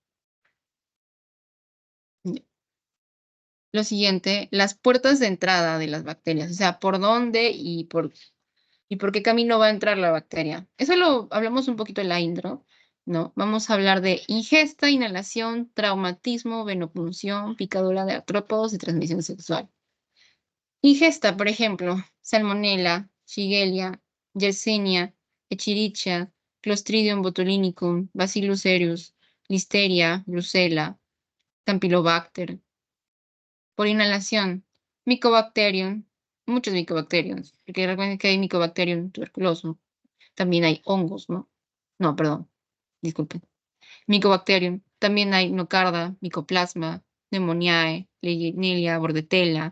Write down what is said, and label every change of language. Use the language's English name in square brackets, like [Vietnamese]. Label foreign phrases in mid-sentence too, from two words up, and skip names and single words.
[Spanish] Lo siguiente, las puertas de entrada de las bacterias, o sea, por dónde y por qué camino va a entrar la bacteria. Eso lo hablamos un poquito en la intro, ¿no? Vamos a hablar de ingesta, inhalación, traumatismo, venopunción, picadura de artrópodos y transmisión sexual. Ingesta, por ejemplo, Salmonella, Shigella, Yersinia, Echerichia, Clostridium botulinicum, Bacillus cereus, Listeria, Brucella, Campylobacter. Por inhalación, Mycobacterium, muchos Mycobacteriums, porque recuerden que hay Mycobacterium tuberculoso. También hay hongos, ¿no? No, perdón, disculpen. Mycobacterium, también hay Nocarda, Mycoplasma, Pneumoniae, Legionella, Bordetella.